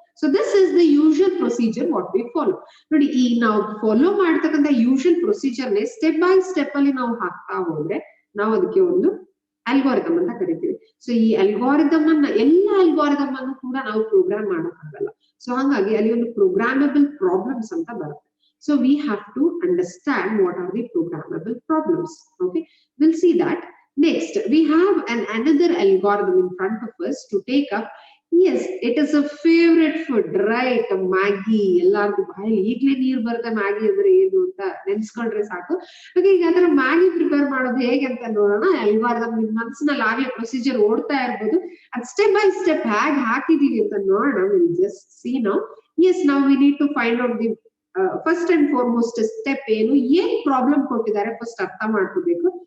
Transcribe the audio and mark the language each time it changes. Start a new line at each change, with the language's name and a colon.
English: So this is the usual procedure what we follow.
Kannada: ನೋಡಿ, ಈ ನಾವು ಫಾಲೋ ಮಾಡ್ತಕ್ಕಂಥ ಯೂಶುವಲ್ ಪ್ರೊಸೀಜರ್ ನೇ ಸ್ಟೆಪ್ ಬೈ ಸ್ಟೆಪ್ ಅಲ್ಲಿ ನಾವು ಹಾಕ್ತಾ ಹೋದ್ರೆ ನಾವು ಅದಕ್ಕೆ ಒಂದು ಅಲ್ಗಾರಿದಮ್ ಅಂತ ಕರಿತೀವಿ. ಸೊ ಈ ಅಲ್ಗಾರಿದಮ್ ಅನ್ನ ಎಲ್ಲ ಅಲ್ಗಾರಿದಮ್ ಅನ್ನು ಕೂಡ ನಾವು ಪ್ರೋಗ್ರಾಮ್ ಮಾಡೋಕ್ಕಾಗಲ್ಲ. ಸೊ ಹಾಗಾಗಿ ಅಲ್ಲಿ ಒಂದು ಪ್ರೋಗ್ರಾಮಬಲ್ ಪ್ರಾಬ್ಲಮ್ಸ್ ಅಂತ ಬರುತ್ತೆ.
English: So we have to understand what are the programmable problems. Okay, we'll see that. Next, we have another algorithm in front of us to take up. Yes, it is a favorite food, right? Maggi.
Kannada: ಎಲ್ಲಾರ್ಗೂ ಬಾಯಲ್ಲಿ ಈಗಲೇ ನೀರು ಬರುತ್ತೆ Maggi ಅಂದ್ರೆ ಏನು ಅಂತ ನೆನ್ಸ್ಕೊಂಡ್ರೆ ಸಾಕು. ಹಾಗೆ ಈಗ ಅದರ ಮ್ಯಾಗಿ ಪ್ರಿಪೇರ್ ಮಾಡೋದು ಹೇಗೆ ಅಂತ ನೋಡೋಣ. ಅಲ್ಗಾರಿದಮ್ ನಿಮ್ ಮನಸ್ಸಿನಲ್ಲಿ ಆಗ್ಲೇ ಪ್ರೊಸೀಜರ್ ಓಡ್ತಾ ಇರ್ಬೋದು. ಅದ್ ಸ್ಟೆಪ್ ಬೈ ಸ್ಟೆಪ್ ಹೇಗೆ ಹಾಕಿದೀವಿ ಅಂತ ನೋಡೋಣ.
English: We'll just see now. Yes, now we need to find out the
Kannada: first and foremost step ಏನು, ಏನ್ ಪ್ರಾಬ್ಲಮ್ ಕೊಟ್ಟಿದ್ದಾರೆ ಫಸ್ಟ್ ಅರ್ಥ ಮಾಡ್ಕೋಬೇಕು.